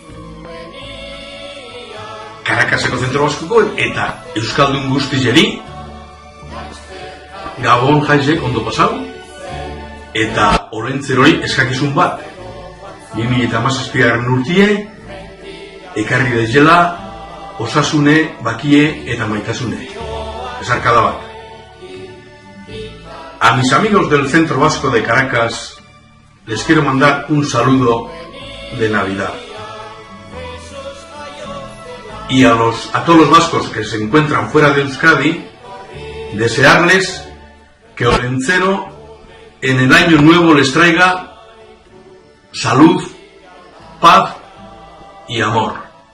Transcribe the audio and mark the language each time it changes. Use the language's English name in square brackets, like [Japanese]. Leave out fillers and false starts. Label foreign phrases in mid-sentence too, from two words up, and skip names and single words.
[Basque] Caracaseko Zentro Baskoko eta Euskaldun guztizeri Gabon jaizek ondo pasau eta olentzerori eskakizun bat 2017 urtie ekarri daizela osasune, bakie eta maitasune. Esarkada bat. [Spanish] A mis amigos del Centro Vasco de Caracas les quiero mandar un saludo de Navidad. Y a todos los vascos que se encuentran fuera de Euskadi, desearles que Olentzero en el año nuevo les traiga salud, paz y amor.